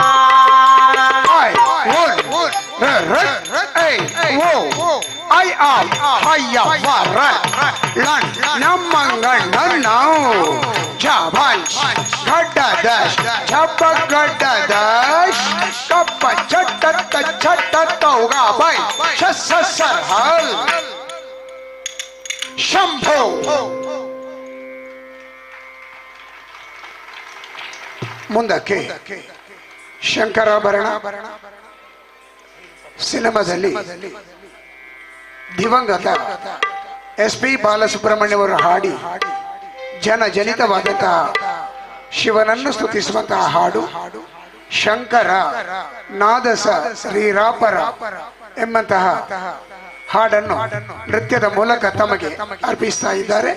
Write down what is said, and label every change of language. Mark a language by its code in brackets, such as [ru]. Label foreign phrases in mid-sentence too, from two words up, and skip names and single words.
[kn] I am Hayavara Lan Namanganau Javan Gadadash Chabagadadash Kappa Chatata Chatatauga Bai Chasasarhal Shambho ಮುಂದಕ್ಕೆ ಶಂಕರಾಭರಣ ಸಿನಿಮಾದಲ್ಲಿ ದಿವಂಗತ SP ಬಾಲಸುಬ್ರಹ್ಮಣ್ಯವರ ಹಾಡಿ ಜನಜನಿತವಾದಂತಹ ಶಿವನನ್ನು ಸ್ತುತಿಸುವಂತಹ ಹಾಡು ಶಂಕರ ನಾದಸ ಶ್ರೀರಾಪರ ಎಂಬಂತಹ ಹಾಡನ್ನು ನೃತ್ಯದ ಮೂಲಕ ತಮಗೆ ಅರ್ಪಿಸ್ತಾ ಇದ್ದಾರೆ.